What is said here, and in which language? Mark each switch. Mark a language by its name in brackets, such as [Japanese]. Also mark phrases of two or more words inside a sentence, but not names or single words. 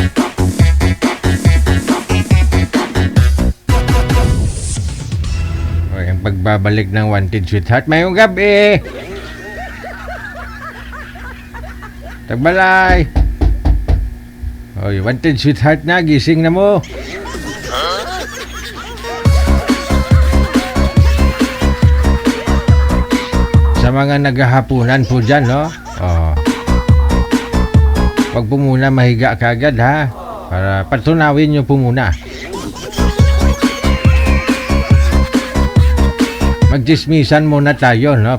[Filipino] Okay, ang pagbabalik ng Wanted Sweetheart. [Hiligaynon] Mayong gabi! Tagbalay! Oy, [Filipino] Wanted Sweetheart na, gising na mo. Sa mga naghahapunan po dyan, no? Oh. Huwag po muna mahiga kagad, ha? Para patunawin nyo po muna. Magdismisan muna tayo, no?